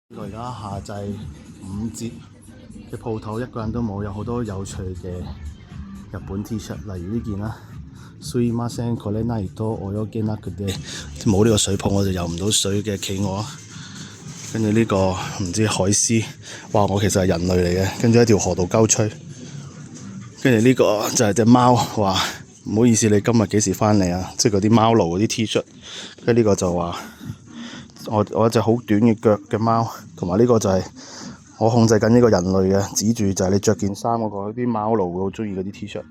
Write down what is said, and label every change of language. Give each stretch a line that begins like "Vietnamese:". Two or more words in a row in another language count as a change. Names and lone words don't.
Cantonese: 而家夏季5折嘅鋪頭，一個人都冇，有好多有趣嘅日本 T 恤，例如呢件啦。
Japanese: すいません、これないと泳げなくて，
Cantonese: 冇呢個水泡我就游唔到水嘅企鵝。跟住呢個唔知海獅，哇！我其實係人類嚟嘅，跟住喺條河度鳩吹。跟住呢個就係隻貓，話唔好意思，你今日幾時翻嚟啊？即係嗰啲貓奴嗰啲 T 恤。跟住呢個就話我一隻好短嘅腳嘅貓，同埋呢個就係我控制緊呢個人類嘅，指住就係你着件衫嗰個，啲貓奴會好中意嗰啲 T 恤。